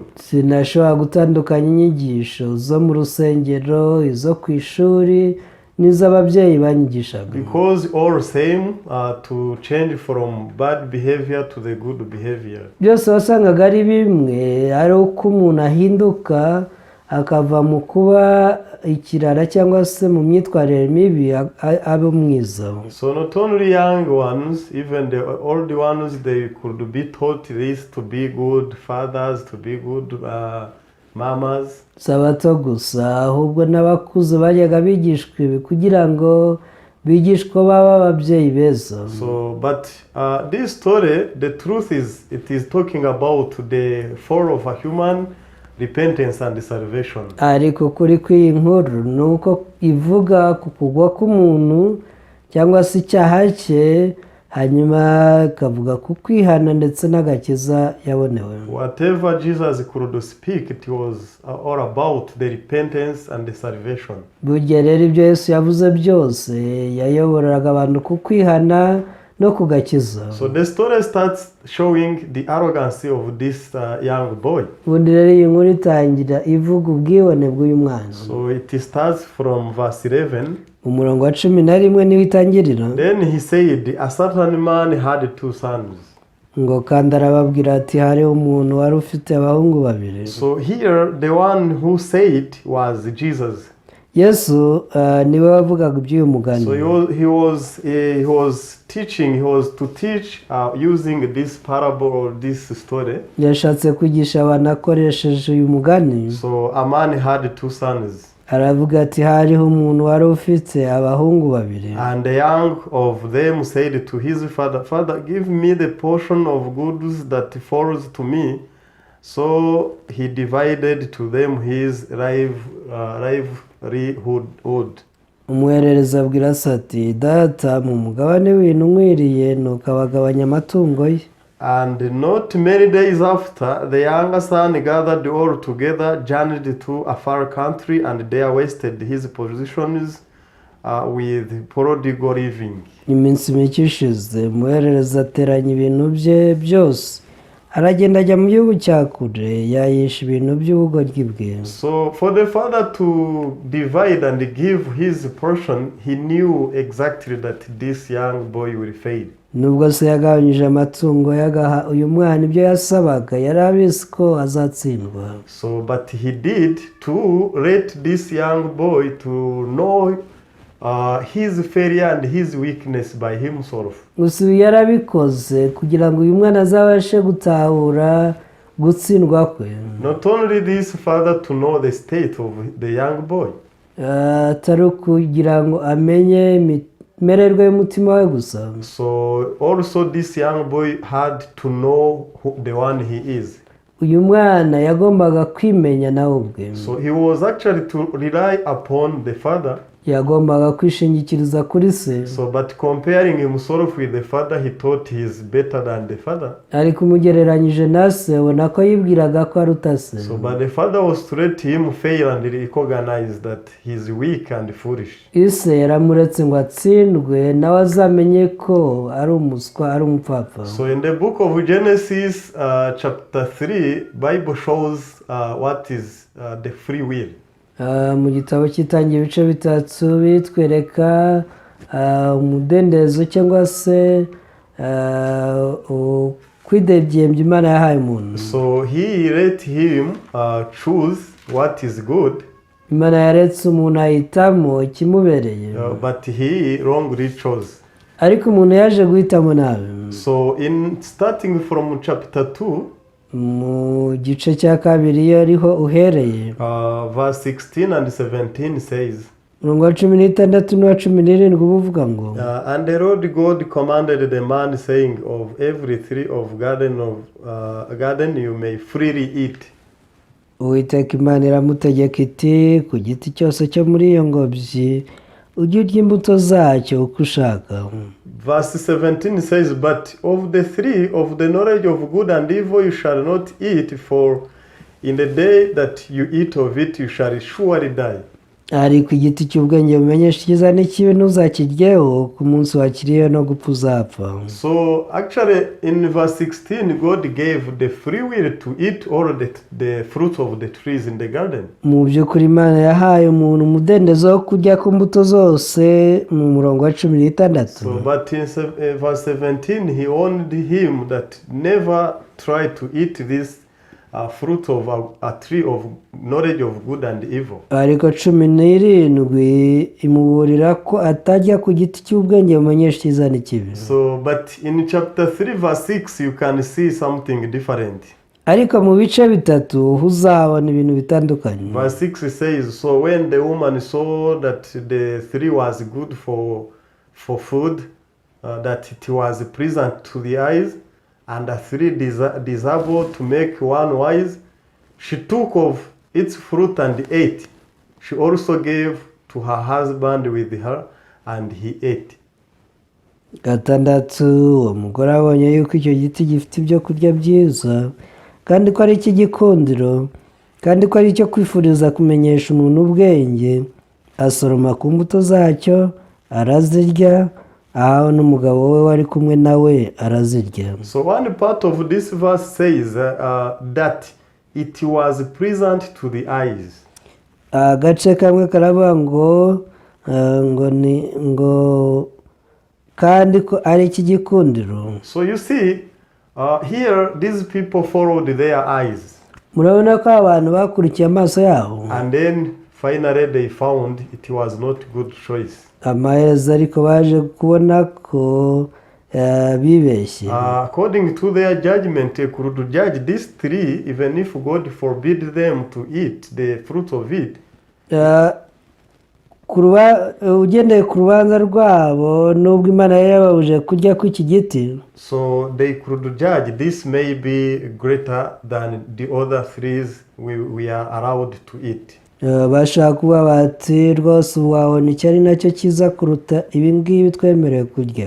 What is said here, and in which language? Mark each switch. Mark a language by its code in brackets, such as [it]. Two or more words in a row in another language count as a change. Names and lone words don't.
[rw] Sinashobora gutandukanya inyigisho zo mu rusengero, izo ku ishuri, n'iz'ababyeyi banyigishaga. [en] Because all same to change from bad behavior to the good behavior. [rw] Byose wasangaga ari bimwe, ari uko umuntu ahinduka akava mu kuba ikirara cyangwa se mu myitwarire mibi abe mwiza. [en] So not only young ones, even the old ones, they could be taught this to be good fathers, to be good mamas. [rw] Sabato gusa, ahubwo n'abakuze bajyaga bigishwa ibi kugira ngo bigishwa baba ababyeyi beza. [en] So but this story, the truth is, it is talking about the fall of a human repentance and salvation. [rw] ariko kuri kw'iyi nkuru ni uko ivuga ku kugwa k'umuntu cyangwa se icyaha cye, hanyuma ikavuga ku kwihana ndetse n'agakiza yabonewe. [en] Whatever Jesus could speak, it was all about the repentance and the salvation. [rw] burya rero ibyo Yesu yavuze byose yayoboraga abantu ku kwihana no kugakiza. [en] So the story starts showing the arrogance of this young boy. [rw] ubundi rero iyi nkuru itangira ivuga ubwibone bw'uyu mwana. [en] So it starts from verse 11. [rw] umurongo wa 11 niwo itangirira. [en] Then he said, a certain man had 2 sons. [rw] ngo kandi arababwira ati hariho umuntu wari ufite abahungu babiri. [en] So here the one who said was Jesus. [rw] Yesu niwe wavugaga iby'uyu mugani. [en] So he was teaching, he was to teach using this parable or this story. [rw] yashatse kwigisha abantu akoresheje uyu mugani. [en] So a man had 2 sons. aravuga ati hariho umuntu wari ufite abahungu babiri. And the young of them said to his father, Father, give me the portion of goods that falls to me. So he divided to them his livelihood. [rw] umuherereza abwira se ati data mu mugabane w'ibintu nkwiriye, nuko abagabanya amatungo ye. [en] And not many days after, the younger son gathered all together, journeyed to a far country, and there wasted his possessions with prodigal living. [rw] iminsi mike ishize umuherereza ateranya ibintu bye byose, aragenda ajya mu gihugu cya kure, yayisha ibintu by'ubugoryi bwe. [en] So for the father to divide and give his portion, he knew exactly that this young boy will fail. [rw] nubwo se yagabanyije amatungo yagaha uyu mwana ibyo yasabaga, yari abizi ko azatsindwa. [en] So but he did to let this young boy to know his failure and his weakness by himself. [rw] gusa ibi yarabikoze kugira ngo uyu mwana azabashe gutahura gutsindwa kwe. [en] Not only this father to know the state of the young boy. [rw] atari ukugira ngo amenye imimererwe y'umutima we gusa. [en] So also this young boy had to know the one he is. [rw] uyu mwana yagombaga kwimenya nawe ubwe. [en] So he was actually to rely upon the father. [rw] yagombaga kwishingikiriza kuri se. [en] So but comparing himself with the father, he thought he is better than the father. [rw] ariko umugereranyije na se, ubona ko yibwiraga ko aruta se. [en] So but the father was to let him fail and recognize that he is weak and foolish. [rw] ise yaramuretse ngo atsindwe, nawe azamenye ko ari umuswa, ari umupfapfa. [en] So in the book of Genesis chapter 3, Bible shows what is the free will. [rw] mu gitabo cy'itangira ibice bitatu bitwereka umudendezo cyangwa se kwidegembya Imana yahaye umuntu. [en] So he let him choose what is good. [rw] Imana yaretse umuntu ahitamo ikimubereye. [en] But he wrongly chose. [rw] ariko umuntu yaje guhitamo nabi. [en] So in starting from chapter 2, [rw] mu gice cya kabiri iyo ariho uhereye, [en] verse 16 and 17 says, [rw] umurongo wa 16 n'uwa 17 buvuga ngo, [en] and the Lord God commanded the man, saying, of every tree of garden you may freely eat. [rw] Uwiteka Imana iramutegeka iti, ku giti cyose cyo muri iyo ngobyi ujye urya imbuto zacyo uko ushaka. [en] Verse 17 says, but of the tree of the knowledge of good and evil you shall not eat, for in the day that you eat of it you shall surely die. [rw] ariko igiti cy'ubwenge bumenyesha icyiza n'ikibi ntuzakiryeho, ku munsi wakiriyeho no gupfa uzapfa. [en] So actually in verse 16 God gave the free will to eat all the fruits of the trees in the garden. [rw] mu by'ukuri Imana yahaye umuntu umudendezo wo kurya ku mbuto zose mu murongo wa 16. [en] So but in verse 17 he warned him that never try to eat this fruit of a tree of knowledge of good and evil. [rw] ariko 17 imuburira ko atajya ku giti cy'ubwenge bumenyesha icyiza n'ikibi. [en] So but in chapter 3 verse 6 you can see something different. [rw] ariko mu bice bitatu uzabona ibintu bitandukanye. [en] Verse 6 says, so when the woman saw that the tree was good for food, that it was pleasant to the eyes, and a tree desirable to make one wise, She took of its fruit and ate. She also gave to her husband with her, and he ate. [rw] gatandatu, uwo mugore abonye yuko icyo giti gifite ibyo kurya byiza kandi ko ari icy'igikundiro kandi ko ari icyo kwifuriza kumenyesha umuntu ubwenge, asoroma ku mbuto zacyo arazirya, ahawe n'umugabo we wari kumwe nawe arazirya. [en] So one part of this verse says that it was pleasant to the eyes. [rw] Agace kamwe karavuga ngo kandi ko ari icy'igikundiro. [en] So you see, here these people followed their eyes. [rw] Murabona ko abantu bakurikiye amaso yabo. [en] And then finally they found it was not good choice. [rw] Amaherezo ariko baje kubona ko bibeshye. [en] According to their judgment, they could judge this tree even if God forbid them to eat the fruit of it. [rw] Ugendeye ku rubanza rwabo nubwo Imana yari yababujije kurya kw'iki giti. [en] So they could judge this may be greater than the other trees we are allowed to eat. [rw] Bashaka kuba bati rwose wabona icyo ari nacyo cyiza kuruta ibi ngibi twemerewe kurya.